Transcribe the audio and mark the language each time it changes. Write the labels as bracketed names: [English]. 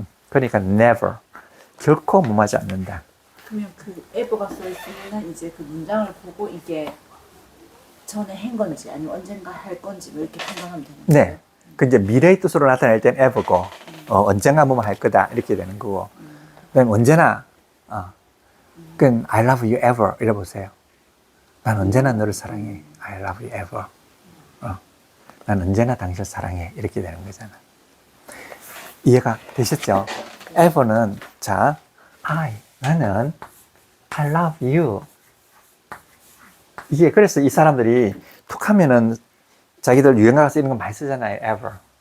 [Korean] 그러니까 never. 결코 무마하지 않는다. 그러면 그 ever가 써 있으면 이제 그 문장을 보고 이게 전에 한 건지 아니면 언젠가 할 건지 뭐 이렇게 생각하면 되는 거예요? 네. 그 이제 미래의 뜻으로 나타낼 땐 ever고, 언젠가 뭐뭐 할 거다. 이렇게 되는 거고. 그다음에 언제나, 그건 [English] I love you ever. [Korean] 이래 보세요. 난 언제나 너를 사랑해. [English] I love you ever. [Korean] 난 언제나 당신을 사랑해. 이렇게 되는 거잖아. 이해가 되셨죠? [English] ever는, [Korean] 자, 나는 [English] I love you. [Korean] 이게 그래서 이 사람들이 툭 하면은 자기들 유행가 쓰이는 거 많이 쓰잖아요. ever.